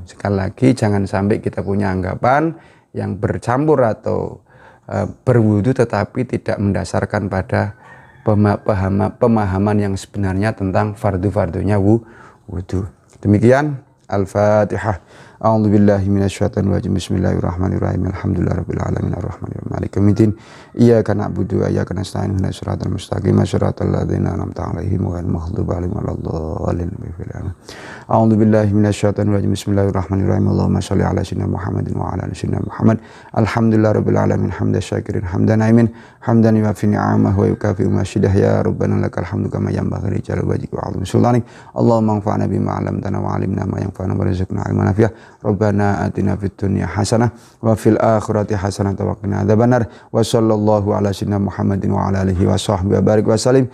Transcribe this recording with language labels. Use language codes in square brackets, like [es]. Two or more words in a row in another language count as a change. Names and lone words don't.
[id] Sekali lagi, jangan sampai kita punya anggapan yang bercampur atau berwudhu tetapi tidak mendasarkan pada pemahaman yang sebenarnya tentang fardu-fardunya wudhu. Demikian, Al-Fatihah. [ar] أعوذ بالله من الشيطان الرجيم. بسم الله الرحمن الرحيم. الحمد لله رب العالمين الرحمن الرحيم مالك يوم الدين. إياك نعبد وإياك نستعين. اهدنا الصراط المستقيم. صراط الذين أنعمت عليهم غير المغضوب عليهم ولا الضالين. أعوذ بالله من الشيطان الرجيم. بسم الله الرحمن الرحيم. اللهم صل على سيدنا محمد وعلى آل سيدنا محمد. الحمد لله رب العالمين حمدا شاكرين حمدا ناعمين حمدا يوافي نعمه ويكافئ مزيده. يا ربنا لك الحمد كما ينبغي لجلال وجهك وعظيم سلطانك. اللهم انفعنا بما علمتنا وعلمنا ما ينفعنا وارزقنا علما نافعا. ربنا آتنا في الدنيا حسنة وفي الآخرة حسنة وقنا عذاب النار. وصلى الله على سيدنا محمد وعلى آله وصحبه وبارك وسلم.